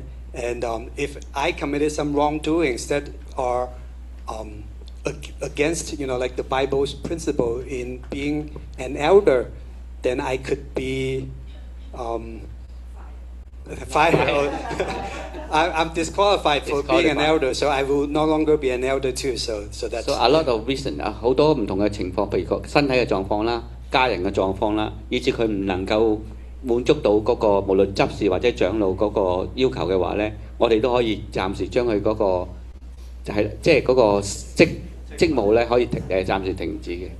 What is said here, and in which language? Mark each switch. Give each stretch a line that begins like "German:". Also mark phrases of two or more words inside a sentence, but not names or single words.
English: And if I committed some wrongdoings that are against, like the Bible's principle in being an elder, then I could be fired. I'm disqualified for being an elder, so I will no longer be an elder too. So that's. So a lot of reason
Cantonese: 好多唔同嘅情況，譬如個身體嘅狀況啦、家人嘅狀況啦，以至佢唔能夠滿足到嗰個無論執事或者長老嗰個要求嘅話咧，我哋都可以暫時將佢嗰個就係即係嗰個職務咧，可以暫時停止嘅。